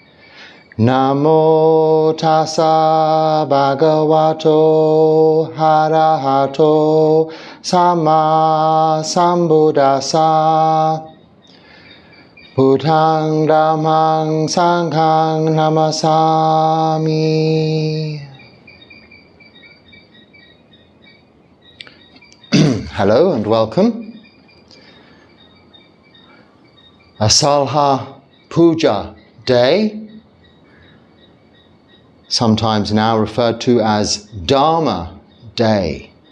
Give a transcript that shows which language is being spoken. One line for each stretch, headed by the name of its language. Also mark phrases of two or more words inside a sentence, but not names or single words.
Pali: Namo tassa bhagavato arahato samma sambuddhassa. Buddhaṃ Dhammāṃ Saṅghāṃ namasami.
English: Hello and welcome. Āsālha Pūjā Day, sometimes now referred to as Dharma Day.